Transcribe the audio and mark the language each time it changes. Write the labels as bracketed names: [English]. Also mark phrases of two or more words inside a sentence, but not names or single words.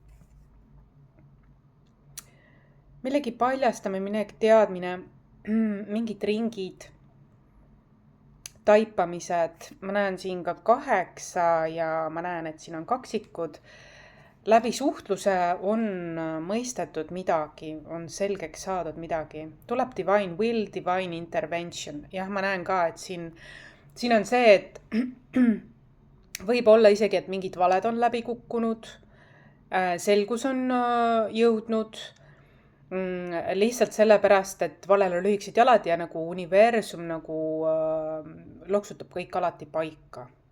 [Estonian] Millegi paljastamine, millegi teadmine, mingid ringid, taipamised. Ma näen siin ka 8 ja ma näen, et siin on kaksikud. Läbi suhtluse on mõistetud midagi, on selgeks saadud midagi. Tuleb [English] divine will, divine intervention. [Estonian] Jah, ma näen ka, et siin on see, et võib olla isegi, et mingid valed on läbi kukkunud, selgus on jõudnud, lihtsalt sellepärast, et valel on lühikesed jalad ja nagu universum nagu loksutab kõik alati paika.